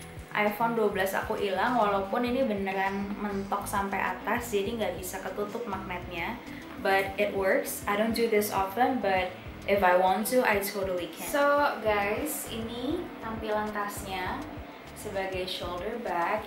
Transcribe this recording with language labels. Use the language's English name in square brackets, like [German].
[Indonesian] iPhone 12 aku hilang, walaupun ini beneran mentok sampai atas, jadi nggak bisa ketutup magnetnya. [English] But it works. I don't do this often, but if I want to, I totally can. [Indonesian] So guys, ini tampilan tasnya sebagai shoulder bag.